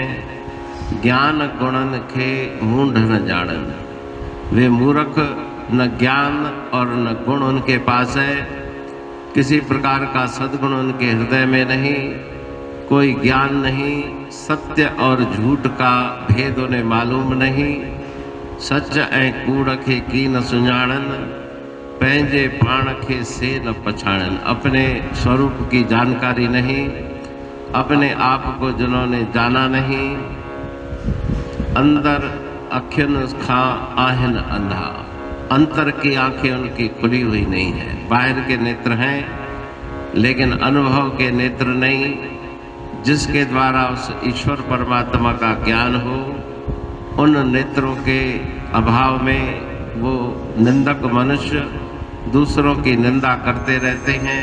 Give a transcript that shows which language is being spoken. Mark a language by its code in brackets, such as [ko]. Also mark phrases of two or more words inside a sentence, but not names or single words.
[sd] ज्ञान गुणन के मूढ़ न जानन, [hi] वे मूर्ख, न ज्ञान और न गुण उनके पास है। किसी प्रकार का सद्गुण उनके हृदय में नहीं, कोई ज्ञान नहीं, सत्य और झूठ का भेद उन्हें मालूम नहीं। [sd] सच ऐं कूड़ खे की न सुञाणन, पंहिंजे पाण खे से न पछाणन। [hi] अपने स्वरूप की जानकारी नहीं, अपने आप को जिन्होंने जाना नहीं। [sd] अंदर अखियन खां आहिन अंधा, [hi] अंतर की आंखें उनकी खुली हुई नहीं है। बाहर के नेत्र हैं लेकिन अनुभव के नेत्र नहीं, जिसके द्वारा उस ईश्वर परमात्मा का ज्ञान हो। उन नेत्रों के अभाव में वो निंदक मनुष्य दूसरों की निंदा करते रहते हैं।